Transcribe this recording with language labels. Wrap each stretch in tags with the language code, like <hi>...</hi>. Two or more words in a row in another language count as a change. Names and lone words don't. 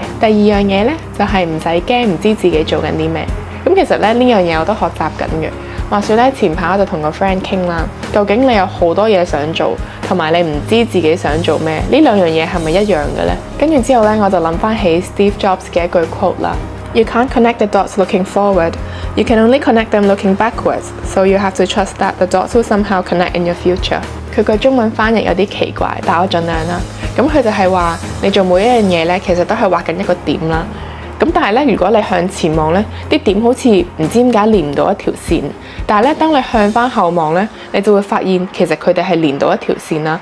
<yue>第二樣嘢呢，就係唔使驚唔知自己做緊啲咩。咁其實咧呢樣嘢我都學習緊嘅。話說咧前排我就同個 friend 傾啦，究竟你有好多嘢想做，同埋你唔知自己想做咩，呢兩樣嘢係咪一樣嘅呢？跟住之後咧我就諗翻起 Steve Jobs 嘅一句 quote 啦。</yue> <en>You can't connect the dots looking forward. You can only connect them looking backwards. So you have to trust that the dots will somehow connect in your future.</en> <yue>佢個中文翻譯有啲奇怪，但我盡量啦。咁佢就係話，你做每一樣嘢咧，其實都係畫緊一個點啦。咁但係咧，如果你向前望咧，啲點好似唔知點解連唔到一條線。但係咧，當你向翻後望咧，你就會發現其實佢哋係連到一條線啦。</yue>